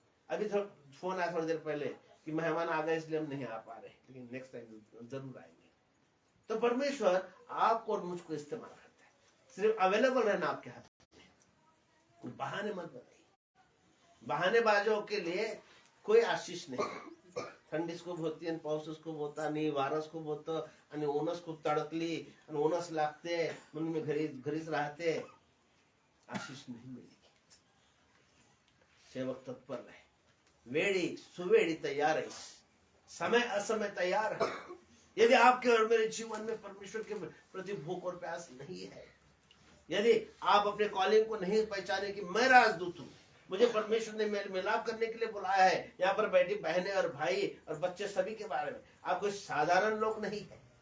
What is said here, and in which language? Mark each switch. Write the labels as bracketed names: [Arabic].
[Hindi] अभी फोन आया थोड़ी देर पहले कि मेहमान आ गए इसलिए हम नहीं आ पा रहे, लेकिन नेक्स्ट टाइम जरूर आएंगे। तो परमेश्वर आपको और मुझको इस्तेमाल करता है। सिर्फ अवेलेबल रहना आपके हाथ में, बहाने मत बनाइए। बहानेबाजों के लिए कोई आशीष नहीं। [Marathi] थंडी खूप होती आणि पाऊसच खूप होता आणि वारस खूप होतं आणि ऊनच खूप तडकली आणि ऊनच लागते म्हणून मी घरीच राहते, [Hindi] आशीष नहीं मिलेगी। सेवक तत्पर रहे, वेड़ी सुवेड़ी तैयार है, समय असमय तैयार है। यदि आपके और मेरे जीवन में परमेश्वर के प्रति भूख और प्यास नहीं है, यदि आप अपने कॉलिंग को नहीं पहचाने कि मैं राजदूत हूँ, मुझे परमेश्वर ने मेल मिलाप करने के लिए बुलाया है, यहाँ पर बैठी बहनें और भाई और बच्चे सभी के बारे में, आप कोई साधारण लोग नहीं है।